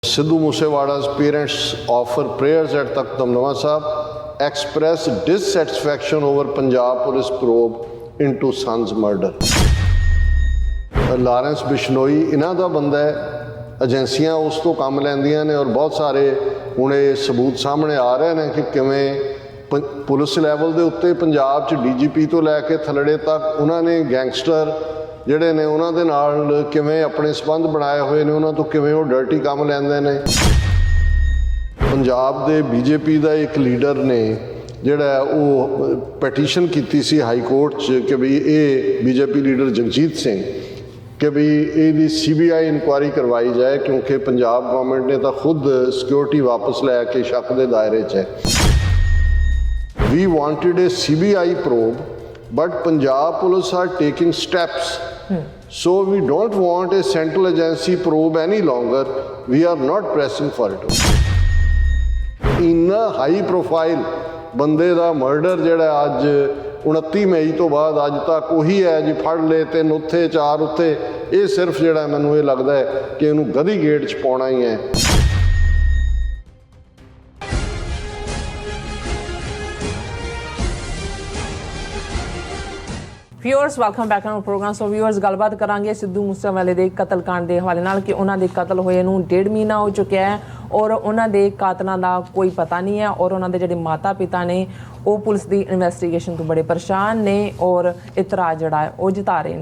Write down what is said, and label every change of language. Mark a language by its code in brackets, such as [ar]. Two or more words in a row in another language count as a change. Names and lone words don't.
[en] Sidhu Moosewala's parents offer prayers at Takht Damdama Sahib, express dissatisfaction over Punjab police probe into son's murder. [pa] ਲਾਰੈਂਸ ਬਿਸ਼ਨੋਈ ਇਹਨਾਂ ਦਾ ਬੰਦਾ ਹੈ, ਏਜੰਸੀਆਂ ਉਸ ਤੋਂ ਕੰਮ ਲੈਂਦੀਆਂ ਨੇ ਔਰ ਬਹੁਤ ਸਾਰੇ ਹੁਣ ਇਹ ਸਬੂਤ ਸਾਹਮਣੇ ਆ ਰਹੇ ਨੇ ਕਿ ਕਿਵੇਂ [en] police level [pa] ਦੇ ਉੱਤੇ ਪੰਜਾਬ 'ਚ ਡੀਜੀਪੀ ਤੋਂ ਲੈ ਕੇ ਥੱਲੜੇ ਤੱਕ ਉਹਨਾਂ ਨੇ ਗੈਂਗਸਟਰ ਜਿਹੜੇ ਨੇ ਉਹਨਾਂ ਦੇ ਨਾਲ ਕਿਵੇਂ ਆਪਣੇ ਸੰਬੰਧ ਬਣਾਏ ਹੋਏ ਨੇ, ਉਹਨਾਂ ਤੋਂ ਕਿਵੇਂ ਉਹ ਡਰਟੀ ਕੰਮ ਲੈਂਦੇ ਨੇ। ਪੰਜਾਬ ਦੇ ਬੀਜੇਪੀ ਦਾ ਇੱਕ ਲੀਡਰ ਨੇ ਜਿਹੜਾ ਉਹ ਪਟੀਸ਼ਨ ਕੀਤੀ ਸੀ [en] High Court [pa] 'ਚ ਕਿ ਵੀ ਇਹ ਬੀਜੇਪੀ ਲੀਡਰ ਜਗਜੀਤ ਸਿੰਘ [hi] कि भी ये CBI इंक्वायरी करवाई जाए क्योंकि पंजाब गवर्नमेंट ने तो खुद सिक्योरिटी वापस लैके शक के दायरे च है। [en] We wanted a CBI probe but Punjab police are taking steps, so we don't want a central agency probe any longer. We are not pressing for it. [pa] इन्ना [en] high profile [pa] ਬੰਦੇ ਦਾ ਮਰਡਰ ਜਿਹੜਾ ਅੱਜ 29 ਮਈ ਤੋਂ ਬਾਅਦ ਅੱਜ ਤੱਕ ਉਹੀ ਹੈ ਜੀ, ਫੜ ਲੈ 3 ਉੱਥੇ 4 ਉੱਥੇ, [hi] ये सिर्फ [pa] ਜਿਹੜਾ ਮੈਨੂੰ ਇਹ ਲੱਗਦਾ ਹੈ ਕਿ ਇਹਨੂੰ ਗਦੀ ਗੇਟ 'ਚ ਪਾਉਣਾ ਹੀ ਹੈ। [en] Viewers welcome back to program. [pa] ਸੋ ਵਿਊਅਰਸ ਗੱਲਬਾਤ ਕਰਾਂਗੇ ਸਿੱਧੂ ਮੂਸੇਵਾਲੇ ਦੇ ਕਤਲकांड ਦੇ ਹਵਾਲੇ ਨਾਲ ਕਿ ਉਹਨਾਂ ਦੇ ਕਤਲ ਹੋਏ ਨੂੰ 1.5 ਮਹੀਨਾ ਹੋ ਚੁੱਕਿਆ ਹੈ ਔਰ ਉਹਨਾਂ ਦੇ ਕਾਤਲਾਂ ਦਾ ਕੋਈ ਪਤਾ ਨਹੀਂ ਹੈ ਔਰ ਉਹਨਾਂ ਦੇ ਜਿਹੜੇ ਮਾਤਾ ਪਿਤਾ ਨੇ ਉਹ ਪੁਲਿਸ ਦੀ ਇਨਵੈਸਟੀਗੇਸ਼ਨ ਤੋਂ ਬੜੇ ਪਰੇਸ਼ਾਨ ਨੇ ਔਰ ਇਤਰਾਜ਼ ਜਿਹੜਾ ਹੈ ਉਹ ਜਤਾ ਰਹੇ ਨੇ।